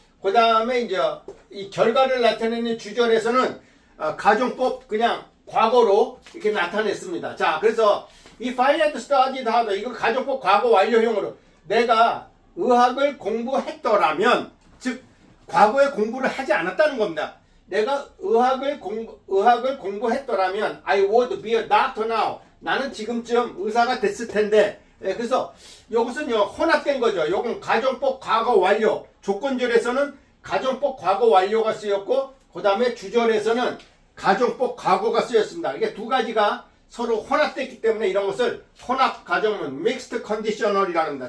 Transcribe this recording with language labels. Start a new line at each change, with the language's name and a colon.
Korean: 그 다음에 이제 이 결과를 나타내는 주절에서는 가정법 그냥 과거로 이렇게 나타냈습니다. 자, 그래서
English: if I had studied harder,
Korean: 이거 가정법 과거 완료형으로, 내가 의학을 공부했더라면, 즉 과거에 공부를 하지 않았다는 겁니다. 내가 의학을 공부했더라면
English: I would be a doctor now.
Korean: 나는 지금쯤 의사가 됐을 텐데. 그래서 이것은요 혼합된 거죠. 이건 가정법 과거 완료. 조건절에서는 가정법 과거 완료가 쓰였고, 그 다음에 주절에서는 가정법 과거가 쓰였습니다. 이게 두 가지가 서로 혼합됐기 때문에 이런 것을 혼합 가정문, mixed conditional이라고 합니다.